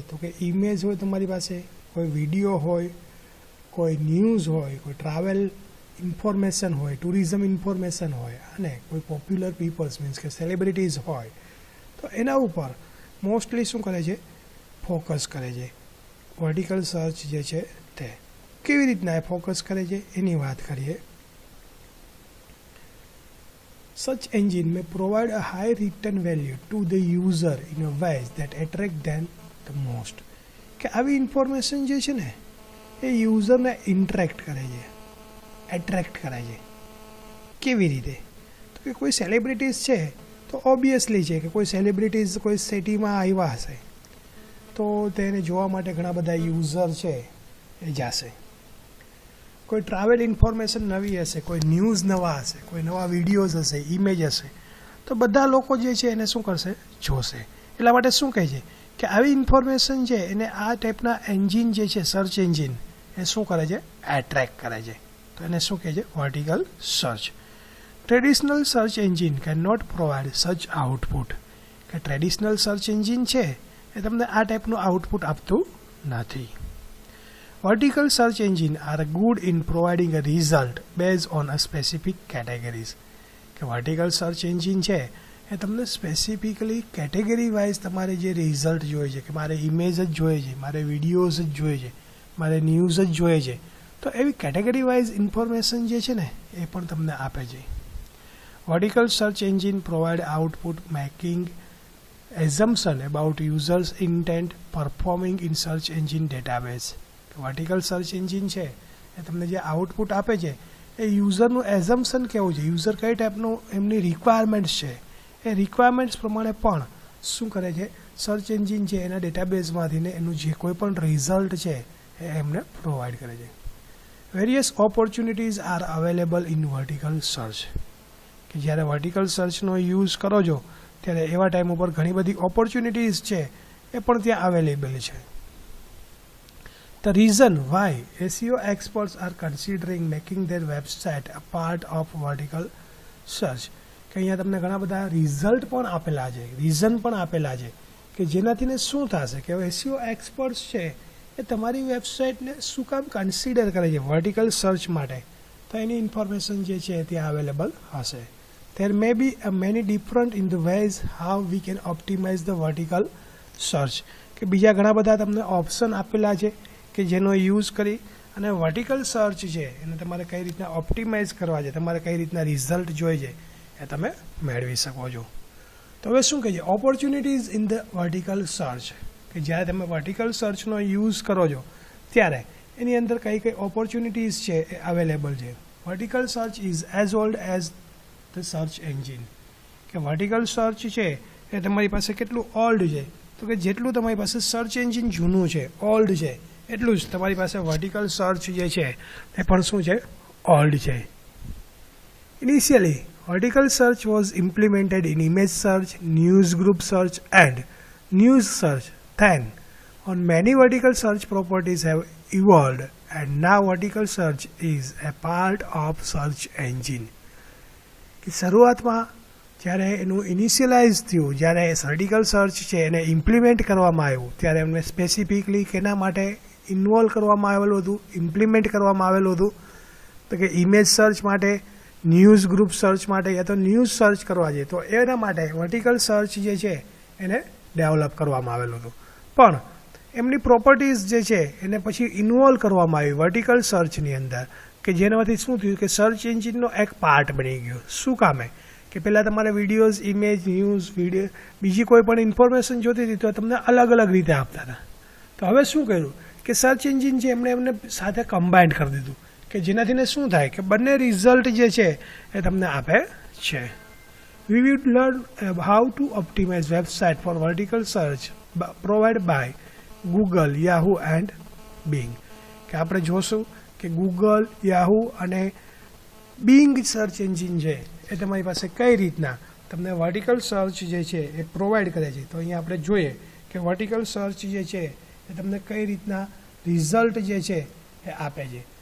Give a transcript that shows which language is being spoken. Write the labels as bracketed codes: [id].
[gu] તો કે ઇમેજ હોય તમારી પાસે, કોઈ વિડીયો હોય, કોઈ ન્યૂઝ હોય, કોઈ ટ્રાવેલ ઇન્ફોર્મેશન હોય, ટુરિઝમ ઇન્ફોર્મેશન હોય, અને કોઈ પોપ્યુલર પીપલ્સ મીન્સ કે સેલિબ્રિટીઝ હોય, તો એના ઉપર મોસ્ટલી શું કરે છે? ફોકસ કરે છે. વર્ટિકલ સર્ચ જે છે તે કેવી રીતના એ ફોકસ કરે છે એની વાત કરીએ. [en] Such engine may provide a high return value to the user in a ways that attract them the most. [gu] કે આવી ઇન્ફોર્મેશન જે છે ને એ યુઝરને ઇન્ટરેક્ટ કરે છે, એટ્રેક્ટ કરે છે. કેવી રીતે? તો કે કોઈ સેલિબ્રિટીઝ છે તો ઓબ્વિયસલી છે કે કોઈ સેલિબ્રિટીઝ કોઈ સિટીમાં આવ્યા હશે તો તેને જોવા માટે ઘણા બધા યુઝર છે એ જશે. કોઈ ટ્રાવેલ ઇન્ફોર્મેશન નવી હશે, કોઈ ન્યૂઝ નવા હશે, કોઈ નવા વિડીયોઝ હશે, ઇમેજ હશે, તો બધા લોકો જે છે એને શું કરશે? જોશે. એટલા માટે શું કહે છે કે આવી ઇન્ફોર્મેશન છે એને આ ટાઈપના એન્જિન જે છે, સર્ચ એન્જિન, એ શું કરે છે? એટ્રેક્ટ કરે છે. તો એને શું કહે છે? [en] Vertical search. Traditional search engine can not provide such output. [gu] કે ટ્રેડિશનલ સર્ચ એન્જિન છે એ તમને આ ટાઈપનું આઉટપુટ આપતું નથી. [en] Vertical search engines are good in providing a result based on a specific categories. [gu] કે વર્ટિકલ સર્ચ એન્જિન છે એ તમને સ્પેસિફિકલી કેટેગરી વાઇઝ તમારે જે રિઝલ્ટ જોઈએ છે, કે મારે ઇમેજ જ જોઈએ છે, મારે વિડીયોઝ જ જોઈએ છે, મારે ન્યૂઝ જ જોઈએ છે, તો એવી કેટેગરી વાઇઝ ઇન્ફોર્મેશન જે છે ને એ પણ તમને આપે છે. [en] Vertical search engine provide output making assumption about users intent performing in search engine database. [gu] Vertical search engine છે એ તમને જે આઉટપુટ આપે છે એ યુઝરનું એઝમ્પશન કેવું છે, યુઝર કઈ ટાઈપનું એમની રિક્વાયરમેન્ટ્સ છે, એ રિક્વાયરમેન્ટ્સ પ્રમાણે પણ શું કરે છે? સર્ચ એન્જિન છે એના ડેટાબેઝમાંથીને એનું જે કોઈ પણ રિઝલ્ટ છે એ એમને પ્રોવાઈડ કરે છે. [en] Various opportunities are available in vertical search. [gu] કે જ્યારે વર્ટિકલ સર્ચનો યુઝ કરો છો ત્યારે એવા ટાઈમ ઉપર ઘણી બધી ઓપોર્ચ્યુનિટીઝ છે એ પણ ત્યાં અવેલેબલ છે. [en] The reason why SEO experts are considering making their website a part of vertical search. [gu] કે અહીંયા તમને ઘણા બધા રિઝલ્ટ પણ આપેલા છે, રીઝન પણ આપેલા છે કે જેનાથી શું થશે કે SEO એક્સપર્ટ્સ છે એ તમારી વેબસાઇટને શું કામ કન્સિડર કરે છે વર્ટિકલ સર્ચ માટે, તો એની ઇન્ફોર્મેશન જે છે ત્યાં અવેલેબલ હશે. [en] There may be a many different in the ways how we can optimize the vertical search. [gu] કે બીજા ઘણા બધા તમને ઓપ્શન આપેલા છે કે જેનો યુઝ કરી અને વર્ટિકલ સર્ચ છે એને તમારે કઈ રીતના ઓપ્ટિમાઇઝ કરવા છે, તમારે કઈ રીતના રિઝલ્ટ જોઈએ છે એ તમે મેળવી શકો છો. તો હવે શું કહે છે? [en] Opportunities in the vertical search. [gu] કે જ્યારે તમે વર્ટિકલ સર્ચનો યુઝ કરો છો ત્યારે એની અંદર કઈ કઈ ઓપોર્ચ્યુનિટીઝ છે એ અવેલેબલ છે. [en] Vertical search is as old as the search engine. [gu] કે વર્ટિકલ સર્ચ છે એ તમારી પાસે કેટલું ઓલ્ડ છે? તો કે જેટલું તમારી પાસે સર્ચ એન્જિન જૂનું છે, ઓલ્ડ છે, એટલું જ તમારી પાસે વર્ટિકલ સર્ચ જે છે એ પણ શું છે? ઓલ્ડ છે. [en] Initially vertical search was implemented in image search, news group search and news search. Then on many vertical search properties have evolved and now vertical search is a part of search engine. [gu] કે શરૂઆતમાં જ્યારે એનું initialize થયું, જ્યારે vertical search છે એને implement કરવામાં આવ્યું ત્યારે એમને સ્પેસિફિકલી કેના માટે ઇન્વોલ્વ કરવામાં આવેલું હતું, ઇમ્પ્લિમેન્ટ કરવામાં આવેલું હતું? તો કે ઇમેજ સર્ચ માટે, ન્યૂઝ ગ્રુપ સર્ચ માટે, યા તો ન્યૂઝ સર્ચ કરવા છે તો એના માટે વર્ટિકલ સર્ચ જે છે એને ડેવલપ કરવામાં આવેલું હતું. પણ એમની પ્રોપર્ટીઝ જે છે એને પછી ઇન્વોલ્વ કરવામાં આવી વર્ટિકલ સર્ચની અંદર, કે જેનામાંથી શું થયું કે સર્ચ એન્જિનનો એક પાર્ટ બની ગયો. શું કામે? કે કે પહેલાં તમારે વિડીયોઝ, ઇમેજ, ન્યૂઝ, વિડીયો, બીજી કોઈ પણ ઇન્ફોર્મેશન જોતી હતી તો તમને અલગ અલગ રીતે આપતા હતા. તો હવે શું કર્યું કે સર્ચ એન્જિન છે એમને સાથે કમ્બાઇન્ડ કરી દીધું કે જેનાથીને શું થાય કે બંને રિઝલ્ટ જે છે એ તમને આપે છે. [en] We will learn how to optimize website for vertical search provided by Google, Yahoo and Bing. [gu] કે આપણે જોશું કે ગૂગલ, યાહુ અને બિંગ સર્ચ એન્જિન છે એ તમારી પાસે કઈ રીતના તમને વર્ટિકલ સર્ચ જે છે એ પ્રોવાઈડ કરે છે. તો અહીંયા આપણે જોઈએ કે વર્ટિકલ સર્ચ જે છે એ તમને કઈ રીતના રિઝલ્ટ જે છે એ આપે છે.